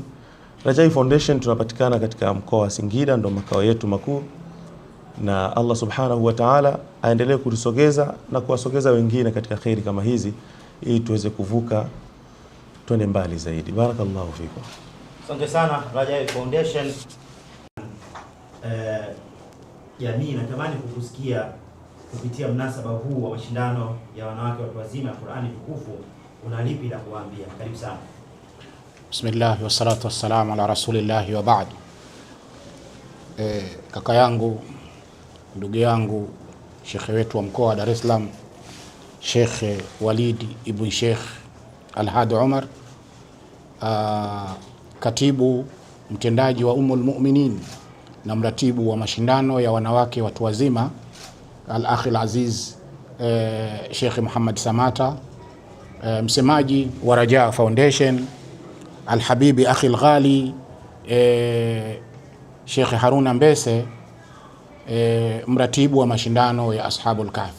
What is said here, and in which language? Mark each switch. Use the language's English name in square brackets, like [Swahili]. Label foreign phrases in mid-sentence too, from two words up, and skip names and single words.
[Swahili] Rajai Foundation tunapatikana katika mkoa wa Singida, ndo makao yetu makuu, na Allah [Arabic] سبحانه وتعالى [Swahili] aendelee kutusogeza na kuwasogeza wengine katika kheri kama hizi, ili tuweze kuvuka twende mbali zaidi. [Arabic] بارك الله فيكم. [Swahili] Asante sana Rajai Foundation. jamii natamani kukusikia kupitia mnasaba huu wa mashindano ya wanawake watu wazima Qur'ani tukufu, una lipi la kuambia? Karibu sana. [Arabic] بسم الله والصلاة والسلام على رسول الله وبعد. [Swahili] Kaka yangu, ndugu yangu, shekhe wetu wa mkoa wa Dar es Salaam, Sheikh Walid ibn Sheikh Al-Hadi Umar, katibu mtendaji wa Ummul Mu'minin na mratibu wa mashindano ya wanawake watu wazima, [Arabic] الأخ العزيز [Swahili] Sheikh Muhammad Samata, msemaji wa Raja Foundation, [Arabic] الحبيبي أخي الغالي [Swahili] Sheikh Haruna Mbese, mratibu wa mashindano ya Ashabul Kahfi.